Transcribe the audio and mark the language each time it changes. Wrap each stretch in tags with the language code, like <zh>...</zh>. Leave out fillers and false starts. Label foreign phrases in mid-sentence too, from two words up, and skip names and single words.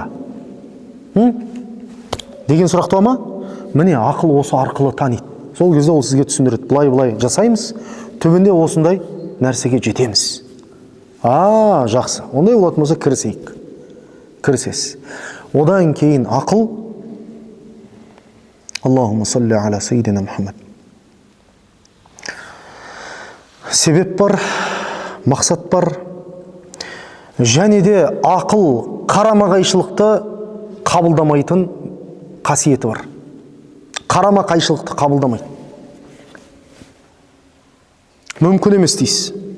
<kk>Деген сұрақ туа ма? Міне ақыл осы арқылы таниды. Сол кезде ол сізге түсіндіреді, былай жасаймыз, түбінде осындай нәрсеге жетеміз. Жақсы. Ондай болатын болса кірісейік. Кірісесіз. Одан кейін ақыл.</kk> <ar>اللهم صل على سيدنا محمد.</ar> <kk>Себеп бар, мақсат бар. Және де ақыл қарама-қайшылықты қабылдамайтын қасиеті бар. Қарама-қайшылықты қабылдамайды. Мүмкін емес дейсіз.</kk>